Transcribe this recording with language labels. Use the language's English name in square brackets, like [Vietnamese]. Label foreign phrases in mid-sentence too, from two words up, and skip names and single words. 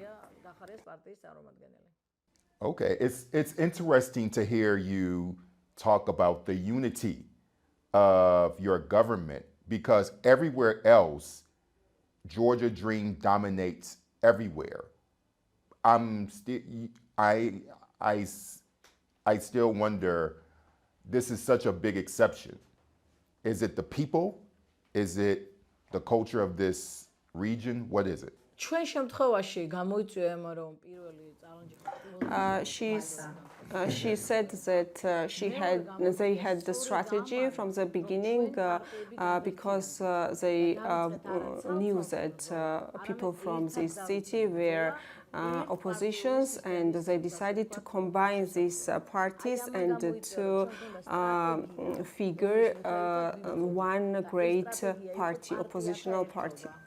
[English] Okay, it's interesting to hear you talk about the unity of your government, because everywhere else, Georgia Dream dominates everywhere. I still wonder, this is such a big exception. Is it the people? Is it the culture of this region? What is it? [Georgian] ჩვენ შემთხვევაში გამოიწვია ემ რომ პირველი Tsalenjikha [English] She said that they had the strategy from the beginning because they knew that people from this city were oppositions, and they decided to combine these parties and to figure one great party, oppositional party.